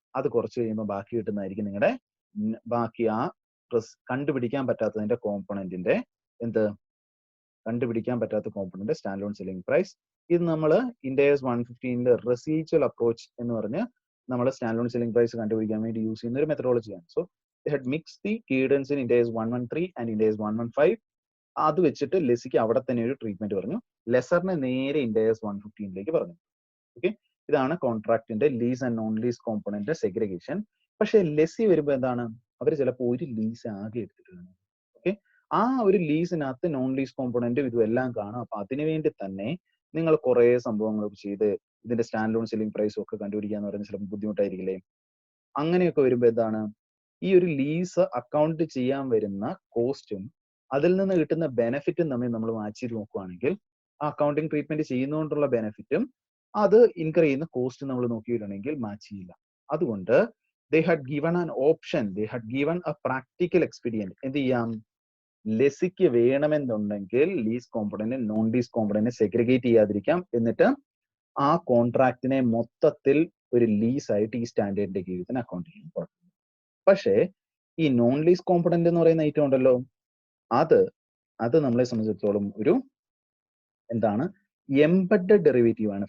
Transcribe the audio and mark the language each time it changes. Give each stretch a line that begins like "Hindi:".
Malayalam: അത് കുറച്ച് കഴിയുമ്പോൾ ബാക്കി കിട്ടുന്നതായിരിക്കും നിങ്ങളുടെ ബാക്കി ആ കണ്ടുപിടിക്കാൻ പറ്റാത്തതിന്റെ കോമ്പണന്റിന്റെ കണ്ടുപിടിക്കാൻ പറ്റാത്ത component stand loan selling price. ഇത് നമ്മൾ ഇൻഡെക്സ് 115 റെസിജ്വൽ അപ്രോച്ച് എന്ന് പറഞ്ഞ് നമ്മൾ സ്റ്റാൻഡ് ലോൺ സെല്ലിംഗ് പ്രൈസ് കണ്ടുപിടിക്കാൻ വേണ്ടി യൂസ് ചെയ്യുന്ന ഒരു മെത്തഡോളജിയാണ്.
English: So they had mixed the guidance in index 113 and index 115.
Malayalam: അത് വെച്ചിട്ട് ലെസിക്ക് അവിടെ തന്നെ ഒരു ട്രീറ്റ്മെന്റ് പറഞ്ഞു. ലെസറിനെ നേരെ ഇൻഡെക്സ് 115 പറഞ്ഞു. ഓക്കെ, ഇതാണ് കോൺട്രാക്ടിന്റെ lease and non lease component segregation. പക്ഷെ ലെസി വരുമ്പോൾ എന്താണ്, അവർ ചിലപ്പോൾ ഒരു ലീസ് ആകെ എടുത്തിട്ടുണ്ട്. ഓക്കെ, ആ ഒരു ലീസിനകത്ത് നോൺ ലീസ് കോമ്പണന്റും ഇതും എല്ലാം കാണും. അപ്പൊ അതിനുവേണ്ടി തന്നെ നിങ്ങൾ കുറെ സംഭവങ്ങൾ ചെയ്ത് ഇതിന്റെ സ്റ്റാൻഡ് ലോൺ സെല്ലിംഗ് പ്രൈസും ഒക്കെ കണ്ടുപിടിക്കാന്ന് പറയുന്നത് ചിലപ്പോൾ ബുദ്ധിമുട്ടായിരിക്കില്ലേ? അങ്ങനെയൊക്കെ വരുമ്പോൾ എന്താണ്, ഈ ഒരു ലീസ് അക്കൗണ്ട് ചെയ്യാൻ വരുന്ന കോസ്റ്റും അതിൽ നിന്ന് കിട്ടുന്ന ബെനിഫിറ്റും തമ്മിൽ നമ്മൾ മാച്ച് ചെയ്ത് നോക്കുകയാണെങ്കിൽ ആ അക്കൗണ്ടിങ് ട്രീറ്റ്മെന്റ് ചെയ്യുന്നതുകൊണ്ടുള്ള ബെനിഫിറ്റും അത് ഇൻകർ ചെയ്യുന്ന കോസ്റ്റ് നമ്മൾ നോക്കിയിട്ടുണ്ടെങ്കിൽ മാച്ച് ചെയ്യില്ല.
English: അതുകൊണ്ട് they had given an option, they had given a practical expedient.
Malayalam: എന്ത് ചെയ്യാം, ലെസിക്ക് വേണമെന്നുണ്ടെങ്കിൽ lease component non lease component segregate ചെയ്യാതിരിക്കാം. എന്നിട്ട് ആ കോൺട്രാക്റ്റിനെ മൊത്തത്തിൽ ഒരു ലീസ് ആയിട്ട് ഈ സ്റ്റാൻഡേർഡിന്റെ കീഴിൽ തന്നെ അക്കൗണ്ട് ചെയ്യാം. പക്ഷേ ഈ നോൺ ലീസ് കോമ്പണന്റ് എന്ന് പറയുന്ന ഐറ്റം ഉണ്ടല്ലോ, അത് നമ്മളെ സംബന്ധിച്ചിടത്തോളം ഒരു എന്താണ്, എംബഡഡ് ഡെറിവേറ്റീവ് ആണ്.